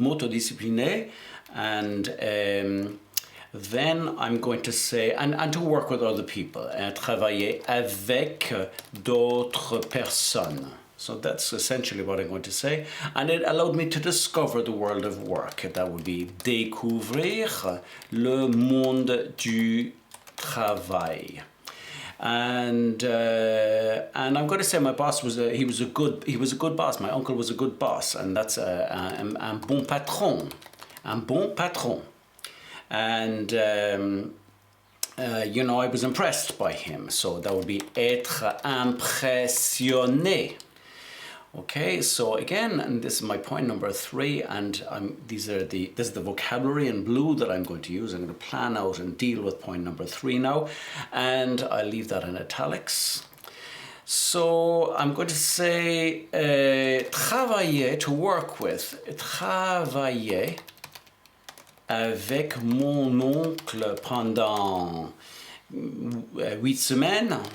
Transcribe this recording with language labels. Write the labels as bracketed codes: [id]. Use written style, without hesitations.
[en] Motodiscipliné, and then I'm going to say, and to work with other people, [fr] travailler avec d'autres personnes. [en] So that's essentially what I'm going to say. And it allowed me to discover the world of work. That would be [fr] découvrir le monde du travail. [en] And I'm going to say my boss was a good boss. My uncle was a good boss, and that's [fr] un bon patron. Un bon patron. [en] And I was impressed by him. So that would be [fr] être impressionné. [en] Okay, so again, and this is my point number 3, and this is the vocabulary in blue that I'm going to use. I'm going to plan out and deal with point number 3 now, and I'll leave that in italics. So I'm going to say travailler, to work with, [fr] travailler avec mon oncle pendant 8 semaines.